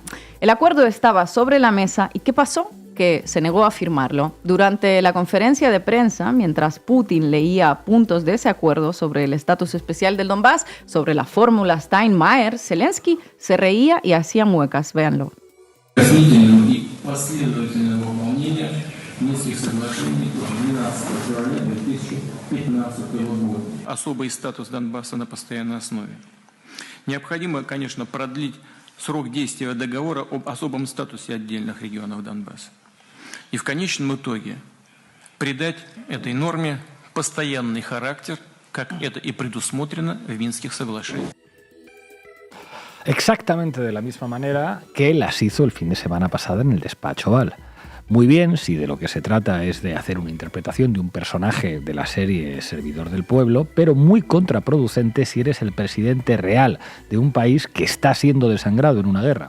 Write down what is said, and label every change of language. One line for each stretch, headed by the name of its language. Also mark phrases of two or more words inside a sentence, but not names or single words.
Spanish: El acuerdo estaba sobre la mesa y ¿qué pasó? Que se negó a firmarlo. Durante la conferencia de prensa, mientras Putin leía puntos de ese acuerdo sobre el estatus especial del Donbass, sobre la fórmula Steinmeier, Zelensky se reía y hacía muecas. Véanlo.
Russian: Особый статус Донбасса на постоянной основе. Необходимо, конечно, продлить срок действия договора об особом статусе отдельных регионов Донбасса. И в конечном итоге придать этой норме постоянный характер, как это и предусмотрено в Минских соглашениях.
Spanish: Exactamente de la misma manera que las hizo el fin de semana pasado en el despacho Oval. Muy bien si de lo que se trata es de hacer una interpretación de un personaje de la serie Servidor del Pueblo, pero muy contraproducente si eres el presidente real de un país que está siendo desangrado en una guerra.